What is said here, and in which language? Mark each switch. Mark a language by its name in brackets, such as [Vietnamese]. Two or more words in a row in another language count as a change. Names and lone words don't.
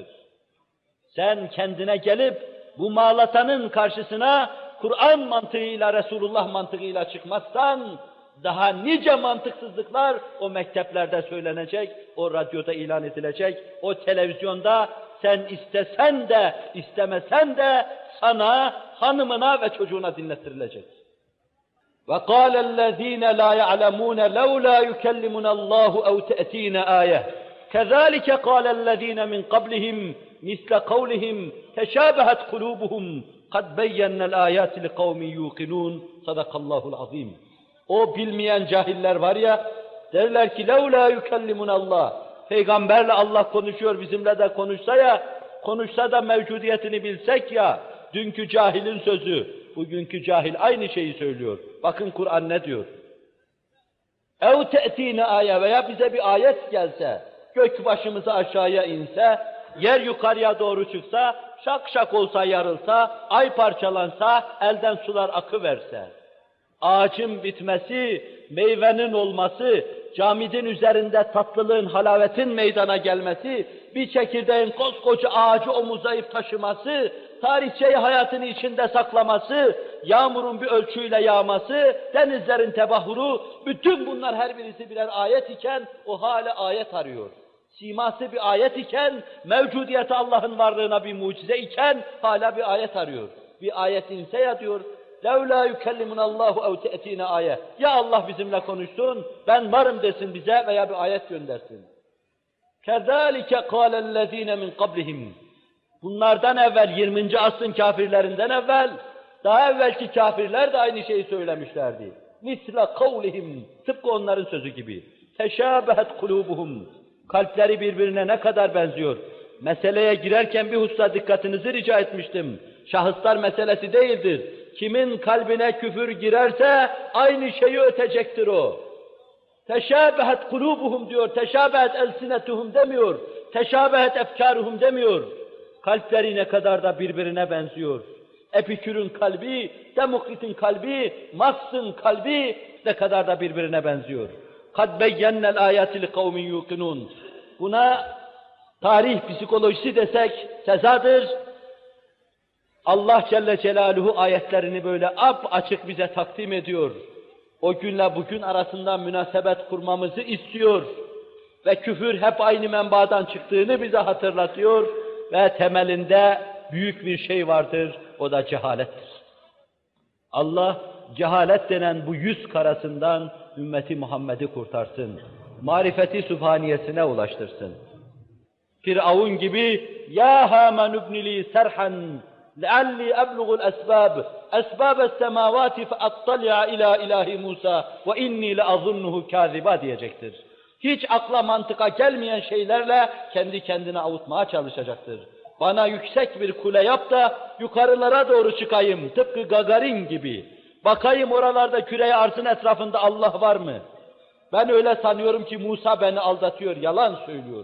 [Turkish] Sen kendine gelip bu mağlatanın karşısına Kur'an mantığıyla, Resulullah mantığıyla çıkmazsan, daha nice mantıksızlıklar o mekteplerde söylenecek, o radyoda ilan edilecek, o televizyonda sen istesen de, istemesen de sana, hanımına ve çocuğuna dinlettirilecek. [Arabic] وَقَالَ الَّذ۪ينَ لَا يَعْلَمُونَ لَوْلَا يُكَلِّمُنَ اللّٰهُ اَوْ تَأْت۪ينَ آيَةً كَذَٰلِكَ قَالَ الَّذ۪ينَ مِنْ قَبْلِهِمْ مِثْلَ قَوْلِهِمْ تَشَابَهَتْ قُلُوبُهُمْ قَدْ بَيَّنَّ الْآيَاتِ لِقَوْمٍ يُوقِنُونَ صَدَقَ اللّٰهُ الْعَظِيمُ. [Turkish] O bilmeyen cahiller var ya, derler ki [Arabic] لَوْلَا يُكَلِّمُنَ اللّٰهُ. [Turkish] Peygamberle Allah konuşuyor, bizimle de konuşsa ya, konuşsa da mevcudiyetini bilsek ya, dünkü cahilin sözü, bugünkü cahil aynı şeyi söylüyor. Bakın Kur'an ne diyor? [Arabic] اَوْ تَأْتِينَ آيَةً [Turkish] veya bize bir ayet gelse, gök başımıza aşağıya inse, yer yukarıya doğru çıksa, şak şak olsa yarılsa, ay parçalansa, elden sular akıverse, ağacın bitmesi, meyvenin olması, camidin üzerinde tatlılığın, halavetin meydana gelmesi, bir çekirdeğin koskoca ağacı omuzlayıp taşıması, tarihçeyi hayatını içinde saklaması, yağmurun bir ölçüyle yağması, denizlerin tebahuru, bütün bunlar her birisi birer ayet iken o hala ayet arıyor. Siması bir ayet iken, mevcudiyeti Allah'ın varlığına bir mucize iken hala bir ayet arıyor. Bir ayet inse ya diyor, [Arabic] لَوْلَا يُكَلِّمُنَ اللّٰهُ اَوْ تَأْتِينَ ayet. [Turkish] Ya Allah bizimle konuşsun, ben varım desin bize veya bir ayet göndersin. [Arabic] كَذَٰلِكَ قَالَ الَّذ۪ينَ مِنْ قَبْلِهِمْ. [Turkish] Bunlardan evvel, 20. asrın kafirlerinden evvel, daha evvelki kafirler de aynı şeyi söylemişlerdi. [Arabic] مِثْلَ قَوْلِهِمْ. [Turkish] Tıpkı onların sözü gibi. [Arabic] تَشَابَهَتْ قُلُوبُهُمْ. [Turkish] Kalpleri birbirine ne kadar benziyor. Meseleye girerken bir hususa dikkatinizi rica etmiştim. Şahıslar meselesi değildir. Kimin kalbine küfür girerse aynı şeyi ötecektir o. [Arabic] تشابهت قلوبهم [Turkish] diyor, [Arabic] تشابهت ألسنتهم [Turkish] demiyor, [Arabic] تشابهت أفكارهم [Turkish] demiyor. Kalpleri ne kadar da birbirine benziyor. Epikür'ün kalbi, Demokrit'in kalbi, Marx'ın kalbi ne kadar da birbirine benziyor. [Arabic] قَدْ بَيَّنَّ الْآيَاتِ لِقَوْمٍ يُوقِنُونَ. [Turkish] Buna tarih psikolojisi desek cezadır. Allah Celle Celaluhu ayetlerini böyle açık bize takdim ediyor. O günle bugün arasında münasebet kurmamızı istiyor. Ve küfür hep aynı menbaadan çıktığını bize hatırlatıyor. Ve temelinde büyük bir şey vardır, o da cehalettir. Allah cehalet denen bu yüz karasından ümmeti Muhammed'i kurtarsın. Marifeti sübhaniyesine ulaştırsın. Firavun gibi [Arabic] يا هامان ابن لي صرحا لَعَلِّي أَبْلُغُ الْأَسْبَابِ أَسْبَابَ السَّمَاوَاتِ فَأَطَّلِعَ إِلَى إِلَٰهِ مُوسَى وَإِنِّي لَأَظُنُّهُ كَاذِبًا [Turkish] diyecektir. Hiç akla mantıka gelmeyen şeylerle kendi kendine avutmaya çalışacaktır. Bana yüksek bir kule yap da yukarılara doğru çıkayım, tıpkı Gagarin gibi. Bakayım oralarda küre-i arzın etrafında Allah var mı? Ben öyle sanıyorum ki Musa beni aldatıyor, yalan söylüyor.